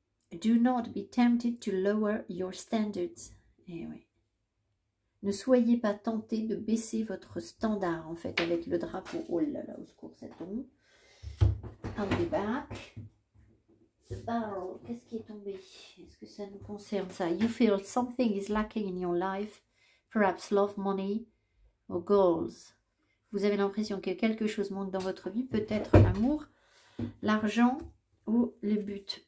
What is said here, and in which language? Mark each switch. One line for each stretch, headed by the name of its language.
English: Do not be tempted to lower your standards.
French: Eh oui. Ne soyez pas tentés de baisser votre standard, en fait, avec le drapeau. Oh là là, au secours, ça tombe.
English: I'll be back.
French: The barrel, qu'est-ce qui est tombé? Est-ce que ça nous concerne ça?
English: You feel something is lacking in your life. Perhaps love, money or goals.
French: Vous avez l'impression que quelque chose manque dans votre vie. Peut-être l'amour, l'argent ou le but.